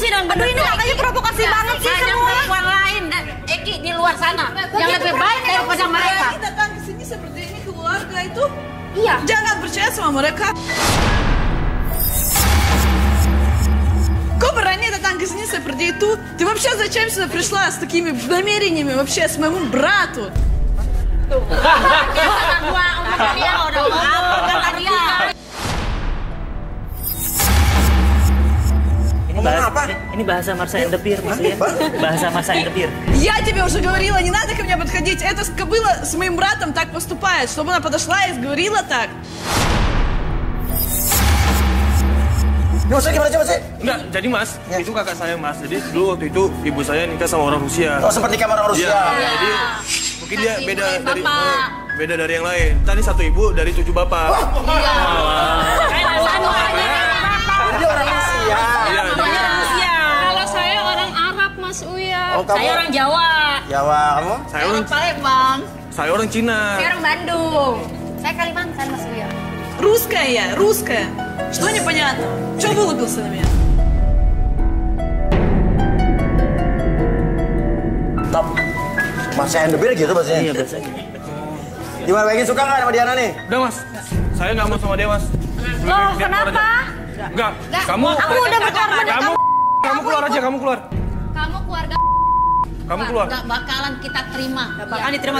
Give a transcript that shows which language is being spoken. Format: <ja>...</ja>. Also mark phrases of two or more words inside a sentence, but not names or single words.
<id>Aduh, ini kakaknya provokasi banget sih Ada semua. perempuan lain, Eki di luar sana yang lebih baik daripada mereka. Kita datang ke sini seperti ini keluarga itu. Iya. Jangan percaya sama mereka. Kok berani datang ke sini seperti itu?</id> <ru>Ты вообще зачем сюда пришла с такими намерениями вообще с моему брату?</ru> <id>Ini bahasa Marsha and the Pier, Mas ya. Bahasa Marsha and the Pier.</id> <ru>Я тебе уже говорила, не надо ко мне подходить. Эта кобыла с моим братом так поступает, чтобы она подошла и говорила так.</ru> <id>Coba sih. Enggak, jadi Mas, itu kakak saya Mas. Jadi dulu waktu itu ibu saya nikah sama orang Rusia. Oh, seperti nikah orang Rusia. Iya. Jadi mungkin dia beda dari yang lain. Tadi satu ibu dari 7 bapak. Jadi orang Rusia. Iya. Kalau saya orang Arab, Mas Uya. Oh, kamu? Saya orang Jawa. Jawa, kamu? Saya orang Palembang. Saya orang Cina. Saya orang Bandung. Saya Kalimantan, Mas Uya.</id> <ru>Русская я, русская. Что непонятно? Чего вылупился на меня?</ru> <id>Top. Marsha and the Pier gitu bahasanya? Iya, bahasanya. Gimana, Wegi suka nggak sama Diana nih? Udah Mas, saya nggak mau sama dia Mas. Loh, kenapa? Enggak, kamu. Aku udah berkorban. Kamu keluar aja, kamu keluar. Kamu keluarga Kamu keluar. Nggak bakalan kita terima. Nggak bakalan diterima.</id>